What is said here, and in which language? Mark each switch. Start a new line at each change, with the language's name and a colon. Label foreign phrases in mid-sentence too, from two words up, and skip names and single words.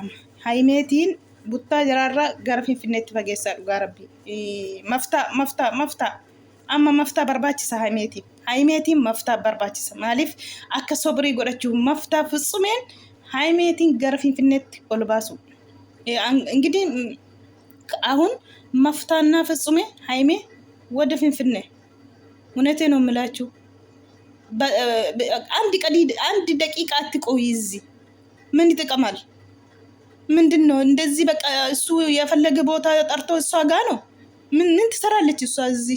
Oromo: Haymeetiin buttaa jiraarraa gara finfinneetti fageessaa dhugaa rabbi. Maftaa amma maftaa barbaachisa haymeetiin. Haymeetiin maftaa barbaachisa. Maaliif akka sobrii godhachuu maftaa ፍጹሜን haymeetiin gara finfinneetti ol baasu.
Amharic: እንግዲህ አሁን መፍታና ፍጹሜ ሃይሜ ወደ ፍንፍኔ እውነቴ ነው የምላችሁ። አንድ ደቂቃ አትቆይ እዚህ ምን ይጠቀማል? ምንድነው እንደዚህ በቃ እሱ የፈለገ ቦታ ጠርቶ እሷ ጋር ነው ምን ትሰራለች እሷ እዚህ?